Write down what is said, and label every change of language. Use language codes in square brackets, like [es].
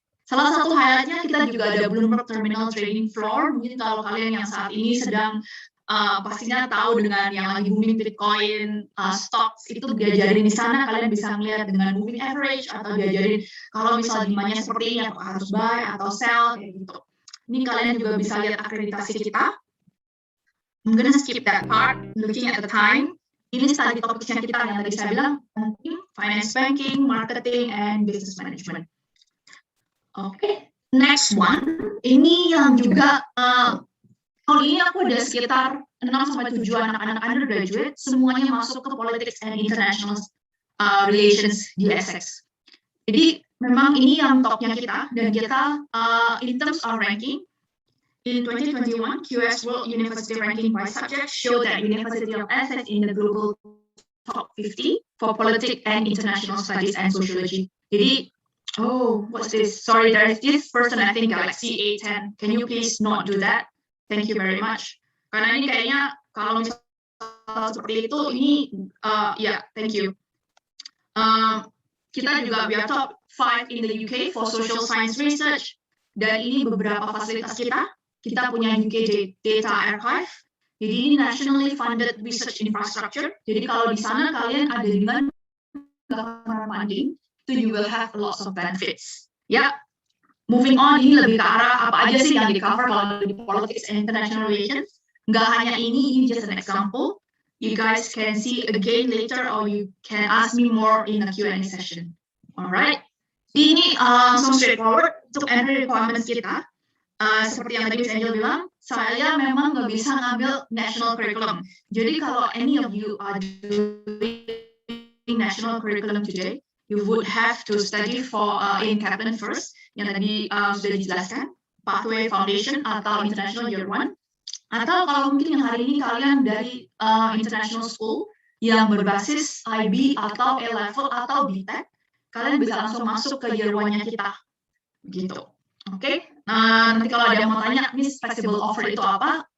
[id] Salah satu highlightnya kita juga ada Bloomberg Terminal Trading Floor. Mungkin kalau kalian yang saat ini sedang pastinya tahu dengan yang lagi booming Bitcoin, stocks itu diajarin di sana, kalian bisa melihat dengan moving average atau diajarin kalau misalnya demandnya seperti ini apakah harus buy atau sell kayak gitu. Ini kalian juga bisa lihat akreditasi kita. [en] I'm gonna skip that part, looking at the time. [id] Ini study topiknya kita yang tadi saya bilang, [en] finance banking, marketing, and business management. Oke, next one. [id] Ini yang juga tahun ini aku ada sekitar 6-7 anak-anak undergraduate, semuanya masuk ke [en] politics and international relations [id] di Essex. Jadi memang ini yang topnya kita, dan kita [en] in terms of ranking, in 2021, QS World University Ranking by Subject showed that University of Essex in the global top 50 for politics and international studies and sociology. Jadi, oh, what's this? Sorry, there is this person, I think Galaxy A10. Can you please not do that? Thank you very much. [id] Karena ini kayaknya kalau misalnya seperti itu, ini ya, [en] thank you. [id] Kita juga [en] we are top 5 in the UK for social science research, [id] dan ini beberapa fasilitas kita. Kita punya UK Data Archive, jadi ini [en] nationally funded research infrastructure. [id] Jadi kalau di sana kalian ada dengan government funding, itu [en] you will have lots of benefits. [id] Ya, [en] moving on, [id] ini lebih ke arah apa aja sih yang di cover kalau di politics and international relations. Nggak hanya ini [en] just an example. You guys can see again later, or you can ask me more in a Q&A session. Alright, ini so straightforward untuk entry requirements kita. [id] Seperti yang tadi Miss Angel bilang, saya memang nggak bisa ngambil national curriculum. Jadi kalau [en] any of you are doing national curriculum today, you would have to study for in Kaplan first, [id] yang tadi sudah dijelaskan, [en] Pathway Foundation atau International Year 1. [id] Atau kalau mungkin yang hari ini kalian dari international school yang berbasis IB atau A-level atau BTEC, kalian bisa langsung masuk ke Year 1-nya kita. Gitu. Oke, nanti kalau ada yang mau tanya, Miss flexible offer itu apa?